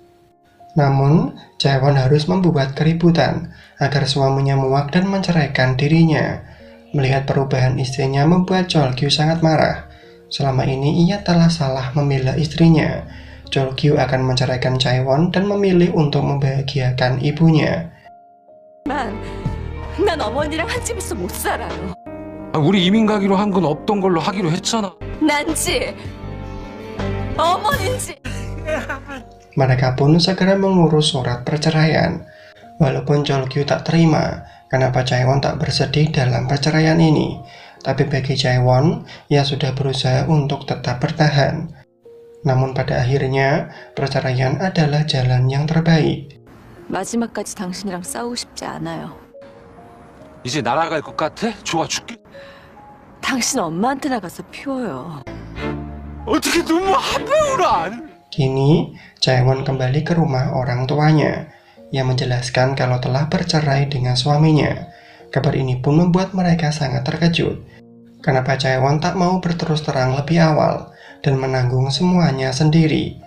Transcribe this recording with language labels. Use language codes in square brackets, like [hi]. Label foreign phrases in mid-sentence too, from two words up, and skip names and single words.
[id] Namun, Jaewon harus membuat keributan agar suaminya muak dan menceraikan dirinya. Melihat perubahan istrinya membuat Cheolgyu sangat marah. Selama ini ia telah salah memilih istrinya. Cheolgyu akan menceraikan Jaewon dan memilih untuk membahagiakan ibunya. [ko] 난 어머니랑 한 집에서 못 살아요. 우리 이민 가기로 한 건 없던 걸로 하기로 했잖아. 난지 어머니인지. [id] Mereka pun segera mengurus surat perceraian. Walaupun Cheolgyu tak terima kenapa Jaewon tak bersedih dalam perceraian ini, tapi bagi Jaewon, ia sudah berusaha untuk tetap bertahan. Namun pada akhirnya, perceraian adalah jalan yang terbaik. [ko] 마지막까지 당신이랑 싸우고 싶지 않아요. 이제 날아갈 것 같아? 좋아 죽겠. 당신 엄마한테나 가서 피워요. 어떻게 눈물 한 방울 안? [id] Kini, Chaewon kembali ke rumah orang tuanya. Ia menjelaskan kalau telah bercerai dengan suaminya. Kabar ini pun membuat mereka sangat terkejut. Kenapa Chaewon tak mau berterus terang lebih awal dan menanggung semuanya sendiri?